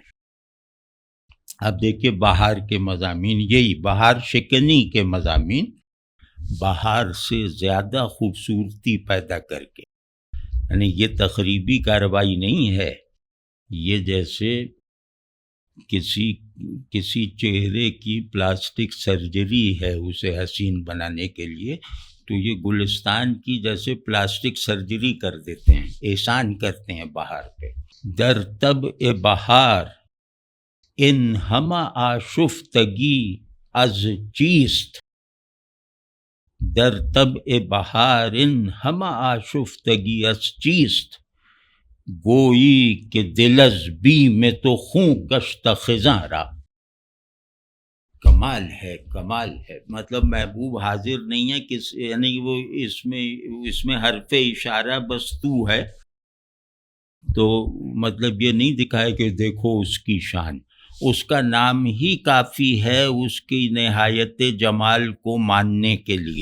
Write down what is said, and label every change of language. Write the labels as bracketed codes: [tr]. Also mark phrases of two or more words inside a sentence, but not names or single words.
[ur] اب دیکھیے بہار کے مضامین، یہی بہار شکنی کے مضامین، بہار سے زیادہ خوبصورتی پیدا کر کے، یعنی یہ تقریبی کارروائی نہیں ہے، یہ جیسے کسی چہرے کی [en] plastic surgery [ur] ہے اسے حسین بنانے کے لیے، تو یہ گلستان کی جیسے [en] plastic surgery [ur] کر دیتے ہیں، احسان کرتے ہیں بہار پہ۔ [fa] در طبع بہار ان ہمہ آشفتگی از چیست، در طبع بہار ان ہمہ آشفتگی از چیست، گویی کہ دل از بیم تو خوں گشت خزاں را۔ [ur] کمال ہے، مطلب محبوب حاضر نہیں ہے، یعنی وہ اس میں حرف اشارہ بس تو ہے، تو مطلب یہ نہیں دکھائے کہ دیکھو اس کی شان، اس کا نام ہی کافی ہے اس کی نہایت جمال کو ماننے کے لیے۔